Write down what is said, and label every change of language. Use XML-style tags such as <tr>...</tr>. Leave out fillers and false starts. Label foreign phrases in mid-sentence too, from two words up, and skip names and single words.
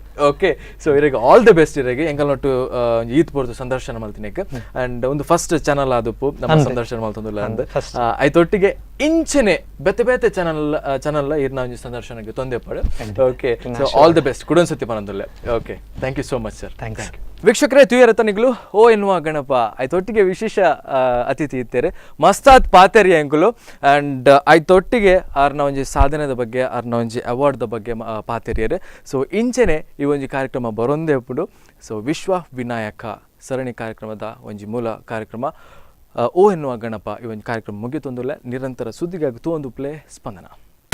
<en>okay so</en> <tcy>ಇರಿಗೆ</tcy> <en>all the best</en> <tcy>ಇರಿಗೆ ಎಂಕಲ್ ನೊಟ್ಟು ಈತ್ ಪೋರ್ದು ಸಂದರ್ಶನ ಮಲ್ತಿನಕ್ಕೆ ಅಂಡ್ ಒಂದು</tcy> <en>first channel</en> <tcy>ಆದಪ್ಪು ನಮ್ಮ ಸಂದರ್ಶನ ಮಲ್ತೊಂದುಲ್ಲ ಅಂದ್ ಐತೊಟ್ಟಿಗೆ ಇಂಚನೆ ಬೇತೆ ಬೇತೆ ಚಾನಲ್ ಇರ್ನ ಒಂಜಿ ಸಂದರ್ಶನಕ್ಕೆ ತೊಂದೆ ಪಡು.</tcy> <en>okay so all the best</en> <tcy>ಕುಡೊಂದ್ಸತಿ ಪನೊಂದುಲ್ಲೆ.</tcy> <en>okay thank you so much sir. ಥ್ಯಾಂಕ್ಸ್.</en> <tcy>ವೀಕ್ಷಕರೇ ತುಯರತನಿಗಳು ಓ ಎನ್ನುವ ಗಣಪ ಐತೊಟ್ಟಿಗೆ ವಿಶೇಷ ಅತಿಥಿ ಇತ್ತೇರೆ ಮಸ್ತಾತ್ ಪಾತೆರಿ ಎಂಕುಲು ಆ್ಯಂಡ್ ಐತೊಟ್ಟಿಗೆ ಆರ್ನ ಒಂಜಿ ಸಾಧನೆದ ಬಗ್ಗೆ ಆರ್ನ ಒಂಜಿ ಅವಾರ್ಡ್ದ ಬಗ್ಗೆ ಪಾತೆರಿಯರೆ. ಸೊ ಇಂಚೆನೆ ಈ ಒಂಜಿ ಕಾರ್ಯಕ್ರಮ ಬರೊಂದೇ ಉಪ್ಪುಂಡು. ಸೊ ವಿಶ್ವ ವಿನಾಯಕ ಸರಣಿ ಕಾರ್ಯಕ್ರಮದ ಒಂಜಿ ಮೂಲ ಕಾರ್ಯಕ್ರಮ ಓ ಎನ್ನುವ ಗಣಪ ಈ ಒಂದು ಕಾರ್ಯಕ್ರಮ ಮುಗಿತೊಂದುಲ್ಲೆ ನಿರಂತರ ಸುದ್ದಿಗಾಗಿ ತೂವೊಂದು ಪ್ಲೇ ಸ್ಪಂದನ.</tcy>